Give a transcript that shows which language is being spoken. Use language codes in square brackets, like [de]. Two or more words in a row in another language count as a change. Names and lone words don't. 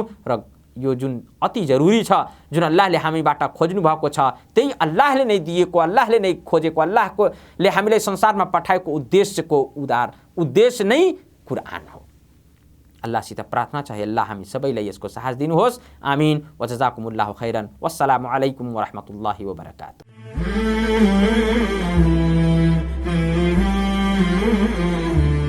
[ne] र यो जुन अति जरुरी छ, जुन अल्लाहले हामीबाट खोज्नु भएको छ, त्यही अल्लाहले नै दिएको, अल्लाहले नै खोजेको, अल्लाहले हामीलाई संसारमा पठाएको उद्देश्यको उद्देश्य नै कुरान हो। अल्लाहसित प्रार्थना छ, हे अल्लाह हामी सबैलाई यसको साहस दिनुहोस्। [ar] آمين وجزاكم الله خيرا. والسلام عليكم ورحمة الله وبركاته.